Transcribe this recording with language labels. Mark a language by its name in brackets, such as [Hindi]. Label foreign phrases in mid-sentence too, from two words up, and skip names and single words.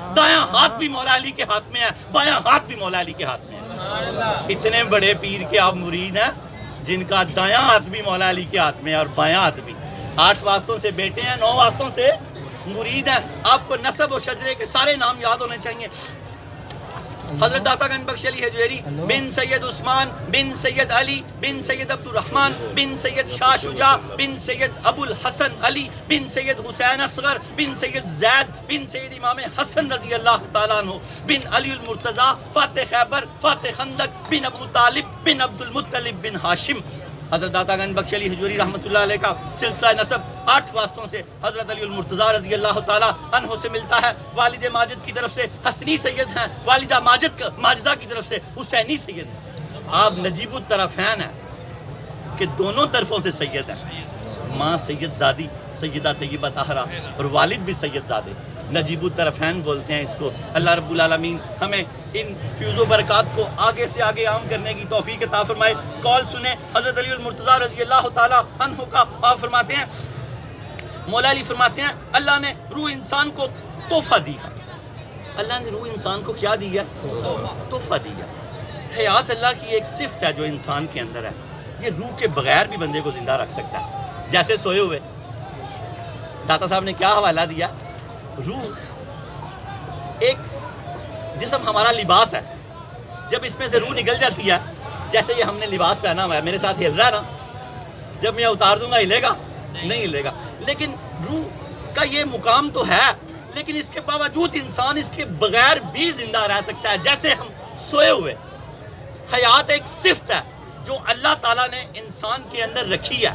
[Urdu] دایاں ہاتھ بھی مولا علی کے ہاتھ میں ہے، بایاں ہاتھ بھی مولا علی کے ہاتھ میں ہے. اتنے بڑے پیر کے آپ مرید ہیں جن کا دایاں ہاتھ بھی مولا علی کے ہاتھ میں ہے اور بایاں ہاتھ بھی. 8 واسطوں سے بیٹے ہیں، 9 واسطوں سے مرید ہیں. آپ کو نسب اور شجرے کے سارے نام یاد ہونے چاہئیں. حضرت داتا گنج بخش علی ہجویری بن سید عثمان بن سید علی بن سید عبدالرحمٰن بن سید شاہ شجاع بن سید ابوالحسن علی بن سید حسین اصغر بن سید زید بن سید امام حسن [Arabic] رضی اللہ تعالیٰ عنہ [Urdu] بن علی المرتضیٰ فاتح خیبر فاتح خندق بن ابو طالب بن عبدالمطلب بن ہاشم. حضرت داتا گنج بخش علی ہجویری [Arabic] رحمۃ اللہ علیہ [Urdu] کا سلسلہ نسب 8 واسطوں سے حضرت علی المرتضیٰ [Arabic] رضی اللہ تعالیٰ عنہ [Urdu] سے ملتا ہے. والد ماجد کی طرف سے حسنی سید ہیں، والدہ ماجدہ کی طرف سے حسینی سید ہیں. آپ نجیب الطرفین ہیں کہ دونوں طرفوں سے سید ہیں. ماں سید زادی سیدہ طیبہ طاہرہ اور والد بھی سید زادے، نجیب الطرفین بولتے ہیں اس کو. [Arabic] اللہ رب العالمین [Urdu] ہمیں ان فیوض و برکات کو آگے سے آگے عام کرنے کی توفیق عطا فرمائے. قول سنیے حضرت علی المرتضیٰ [Arabic] رضی اللہ تعالیٰ عنہ [Urdu] کا. آپ فرماتے ہیں، مولا علی فرماتے ہیں، اللہ نے روح انسان کو تحفہ دی ہے. اللہ نے روح انسان کو کیا دیا? تحفہ دیا. حیات اللہ کی ایک صفت ہے جو انسان کے اندر ہے. یہ روح کے بغیر بھی بندے کو زندہ رکھ سکتا ہے. جیسے سوئے ہوئے داتا صاحب نے کیا حوالہ دیا، روح ایک جسم ہمارا لباس ہے، جب اس میں سے روح نکل جاتی ہے، جیسے یہ ہم نے لباس پہنا ہوا ہے، میرے ساتھ ہل رہا ہے نا, جب میں اتار دوں گا ہلے گا نہیں ہلے گا. لیکن روح کا یہ مقام تو ہے, لیکن اس کے باوجود انسان اس کے بغیر بھی زندہ رہ سکتا ہے. جیسے ہم سوئے ہوئے, حیات ایک صفت ہے جو اللہ تعالیٰ نے انسان کے اندر رکھی ہے.